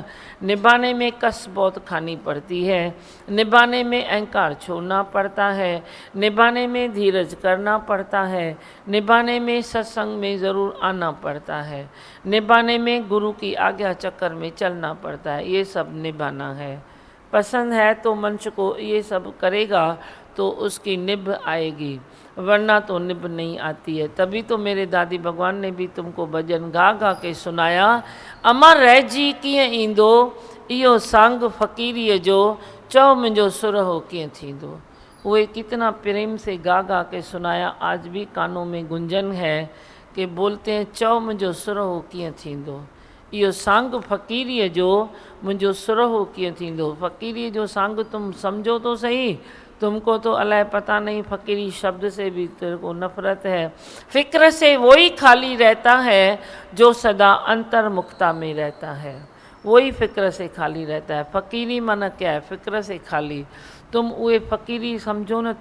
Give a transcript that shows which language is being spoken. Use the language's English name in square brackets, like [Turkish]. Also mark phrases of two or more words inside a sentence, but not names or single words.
[Hindi] निभाने में कस बहुत खानी पड़ती है, निभाने में अहंकार छोड़ना पड़ता है, निभाने में धीरज करना पड़ता है, निभाने में सत्संग में ज़रूर आना पड़ता है, निभाने में गुरु की आज्ञा चक्कर में चलना पड़ता है। ये सब निभाना है। पसंद है तो मनुष्य को ये सब करेगा तो उसकी निभ आएगी, वरना तो निभ नहीं आती है। तभी तो मेरे दादी भगवान ने भी तुमको भजन गा गा के सुनाया, [Sindhi] अमर रह जी कीअं ईंदो, इहो सांग फ़कीरीअ जो, चओ मुंहिंजो सुर हो कीअं थींदो। [Hindi] उहे कितना प्रेम से गा गा के सुनाया। आज भी कानों में गुंजन है कि बोलते हैं [Sindhi] चओ मुंहिंजो सुर हो कीअं थींदो, इहो सांग फ़कीरीअ जो, मुंहिंजो सुर हो कीअं थींदो। [Hindi] फ़कीरीअ जो सांग तुम समझो तो सही, तुमको तो अलाए पता नहीं फ़कीरी शब्द से भी तेरे को नफ़रत है। फ़िक्र से वही खाली रहता है जो सदा अंतर्मुखता में रहता है, वही फ़िक्र से खाली रहता है। फ़कीरी माना क्या है? फ़िक्र से खाली। तुम उहे फ़कीरी समझो न।